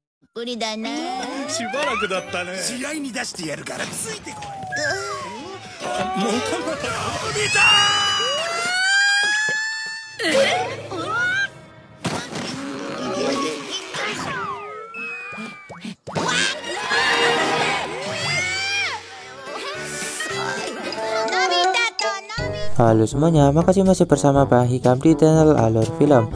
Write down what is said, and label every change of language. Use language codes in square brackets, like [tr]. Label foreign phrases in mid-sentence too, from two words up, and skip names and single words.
[ja] ぷりだな。しばらくだったね。試合に出してやるからついてこい。出た [id] Halo semuanya, makasih masih bersama Bang Hikam di channel Alur Film.